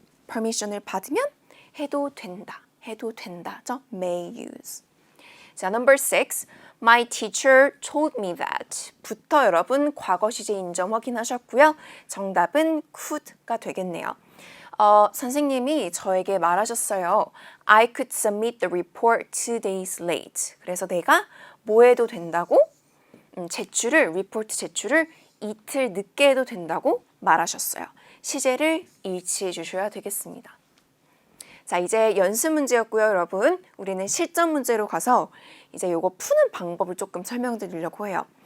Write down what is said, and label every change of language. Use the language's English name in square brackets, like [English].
[Korean] permission을 받으면 해도 된다죠. [English] may use. [Korean] 자, [English] number 6. My teacher told me that. [Korean] 부터 여러분 과거 시제 인정 확인하셨고요. 정답은 could가 되겠네요. 선생님이 저에게 말하셨어요. [English] I could submit the report 2 days late. [Korean] 그래서 내가 뭐 해도 된다고? 리포트 제출을 이틀 늦게 해도 된다고 말하셨어요. 시제를 일치해 주셔야 되겠습니다. 자, 이제 연습 문제였고요, 여러분. 우리는 실전 문제로 가서 이제 요거 푸는 방법을 조금 설명드리려고 해요.